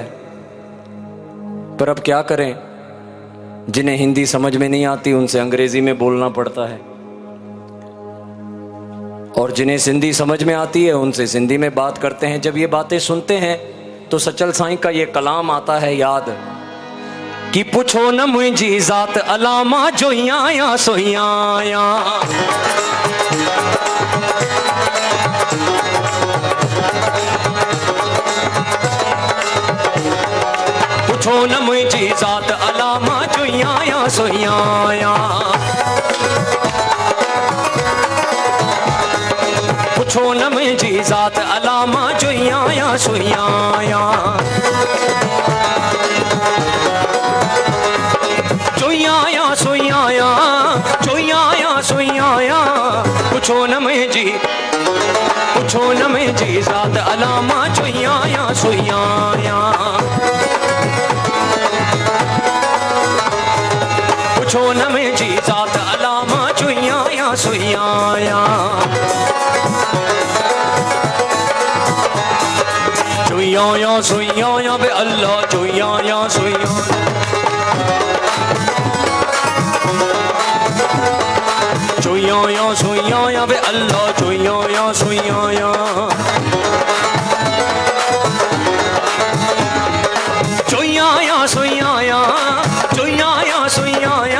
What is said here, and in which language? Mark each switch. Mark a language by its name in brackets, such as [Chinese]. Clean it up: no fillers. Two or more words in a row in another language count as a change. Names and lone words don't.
[Hindi] पर अब क्या करें, जिन्हें हिंदी समझ में नहीं आती उनसे अंग्रेजी में बोलना पड़ता है, और जिन्हें सिंधी समझ में आती है उनसे सिंधी में बात करते हैं। जब ये बातें सुनते हैं तो सचल साईं का ये कलाम आता है याद कि [Sindhi] पुछो न मुंहिंजी ज़ात अलामा जो ही आया सो ही आया। पुछो न मुंहिंजी ज़ात अलामा जो ही आया सो ही आया। पुछो न मुंहिंजी ज़ात अलामा जो ही आया सो ही आया। जो ही आया सो ही आया, जो ही आया सो ही आया। पुछो न मुंहिंजी, पुछो न मुंहिंजी ज़ात अलामा जो ही आया सो ही आया। पुछो न मुंहिंजी ज़ात अलामा जो ही आया सो ही आया। जो ही आया सो ही आया बे अल्लाह, जो ही आया सो ही आया। जो ही आया सो ही आया बे अल्लाह, जो ही आया सो ही आया। जो ही आया सो ही आया, जो ही आया सो ही आया।